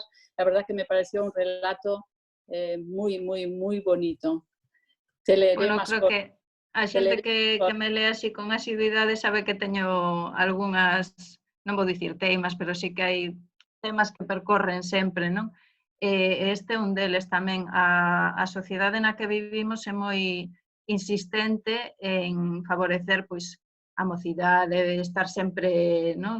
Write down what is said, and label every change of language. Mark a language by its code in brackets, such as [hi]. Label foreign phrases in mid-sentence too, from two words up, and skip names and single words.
[es] La verdad que me pareció un relato muy, muy, muy bonito. Te leeré bueno, más creo cosas. [gl] Que a xente que me lea así con asiduidade sabe que teño algunhas, non vou dicir teimas, pero sí que hai temas que percorren sempre, non? Este é un deles tamén. A sociedade na que vivimos é moi insistente en favorecer, pois, a mocidade, estar sempre, non?